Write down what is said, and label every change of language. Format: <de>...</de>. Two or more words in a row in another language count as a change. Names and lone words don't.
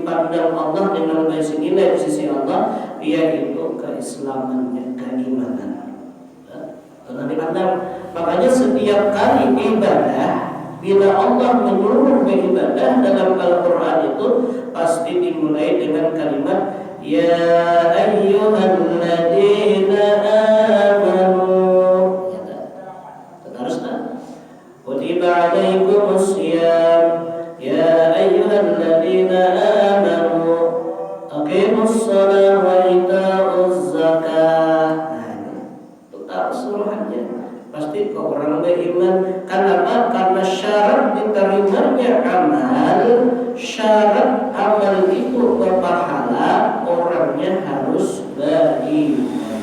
<id>dipandang Allah dengan baik senilai di sisi Allah, yaitu keislamannya, keimanan. Karena dipandang, makanya setiap kali ibadah, bila Allah menyuruh beribadah dalam Al-Quran itu pasti dimulai dengan kalimat</id> <ar>يا أيها الذين آمنوا. Teruskan. كتب عليكم الصيام يا أيها الذين آمنوا أقيموا الصلاة وآتوا الزكاة.</ar> <id>Itu tak suruhannya. Pasti kau orang beriman. Kenapa? Karena syarat diterimanya amal, syarat amal itu berpahala, orangnya harus beriman.</id>